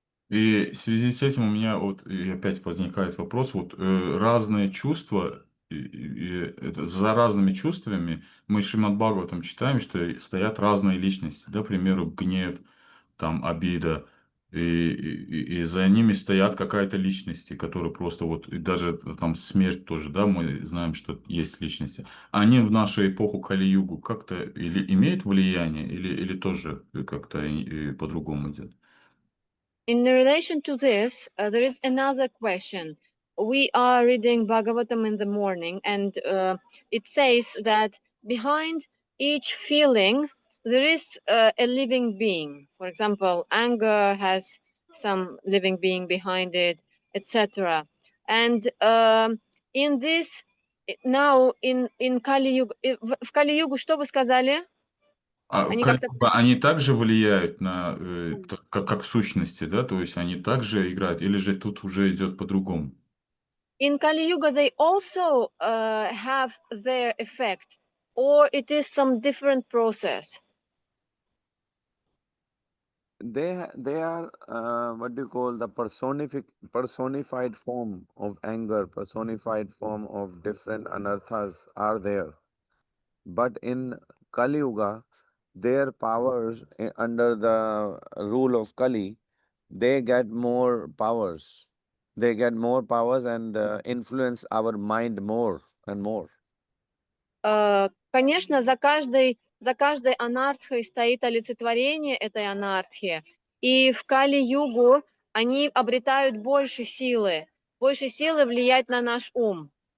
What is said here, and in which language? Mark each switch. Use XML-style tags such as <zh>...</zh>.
<ru>И в связи с этим у меня вот и опять возникает вопрос, вот разные чувства, за разными чувствами мы Шримад Бхагаватам читаем, что стоят разные личности, да, к примеру, гнев, там, обида, и за ними стоят какая-то личности, которые просто вот, и даже там смерть тоже, да, мы знаем, что есть личности. Они в нашу эпоху Кали-югу как-то или имеют влияние, или тоже как-то по-другому идет?</ru> <en>In relation to this, there is another question. We are reading Bhagavatam in the morning, and it says that behind each feeling, there is a living being. For example, anger has some living being behind it, etc. And in this, now in Kali Yuga, в Kali Yugu, что вы сказали?</en> <ru>Они как-то Они также влияют на, как сущности, да, то есть они также играют, или же тут уже идет по-другому?</ru> <en>in Kali Yuga, they also have their effect, or it is some different process. they are what do you call the personified form of anger, personified form of different anarthas are there. But in Kali Yuga, their powers under the rule of Kali, they get more powers. They get more powers and influence our mind more and more.</en> <ru>Конечно, за каждой анартхой стоит олицетворение этой анартхи, и в Кали-югу они обретают больше силы влиять на наш ум.</ru>